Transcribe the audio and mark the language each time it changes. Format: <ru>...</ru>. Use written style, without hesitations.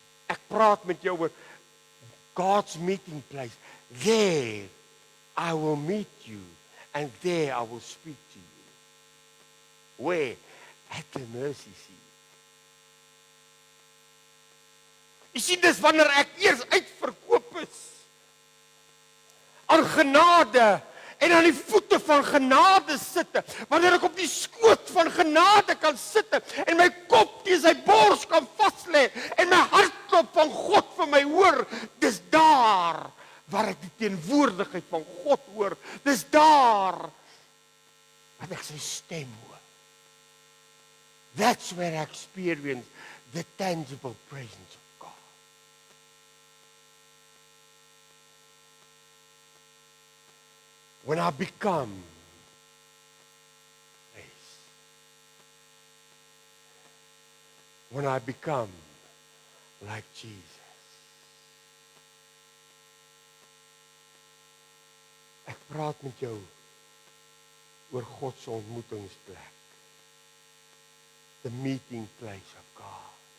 <af>Ek praat met jou oor</af> <en>God's meeting place. There I will meet you and there I will speak to you. Where? At the mercy seat.</en> <af>Jy sien, dis wanneer ek eers uitverkoop is aan genade en aan die voete van genade sitte, wanneer ek op die skoot van genade kan sitte en my kop teen sy bors kan vaslê en my hartklop van God vir my hoor, dis daar waar ek die teenwoordigheid van God hoor, dis daar waar ek sy stem hoor.</af> <en>That's where I experience the tangible presence of God. When I become grace. When I become like Jesus.</en> <af>Ek praat met jou oor God se ontmoetingsplek.</af> <en>The meeting place of God.</en>